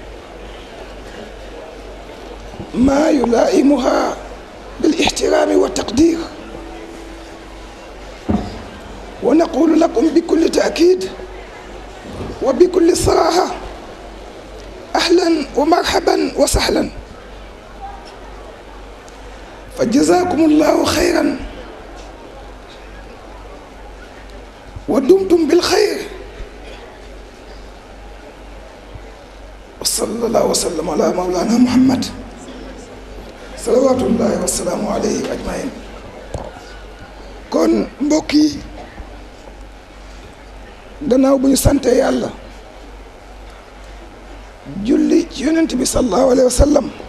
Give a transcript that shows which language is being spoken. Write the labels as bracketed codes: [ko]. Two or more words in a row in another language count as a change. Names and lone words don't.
[ar] ما يلائمها بالاحترام والتقدير ونقول لكم بكل تأكيد وبكل صراحة أهلا ومرحبا وسهلا فجزاكم الله خيرا ودمتم بالخير وصلى الله وسلم على مولانا محمد صلوات الله وسلامه عليه أجمعين [wo] kon mbokk yi gannaaw bu ñu sante yàlla julli ci yonent bi [ar] صلى الله عليه وسلم